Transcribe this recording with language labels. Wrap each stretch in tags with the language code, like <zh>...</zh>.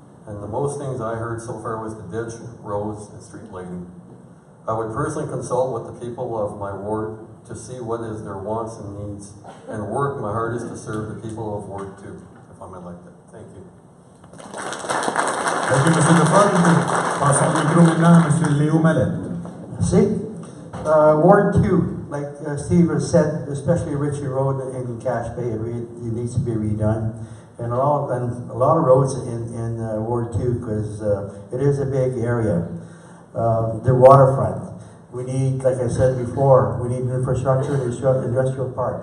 <en>And the most things I heard so far was the ditch, roads, and street lighting. I would personally consult with the people of my ward to see what is their wants and needs, and work my hardest to serve the people of Ward 2, if I'm elected. Thank you. Thank you, Monsieur Deforge.</en> <fr>Passons le micro maintenant à Monsieur Léo Mallette.</fr> <en>See, Ward 2, like Steve has said, especially Ritchie Road in Cache Bay, it needs to be redone. And a lot of roads in Ward 2, because it is a big area. The waterfront. We need, like I said before, we need infrastructure in the industrial park.</en>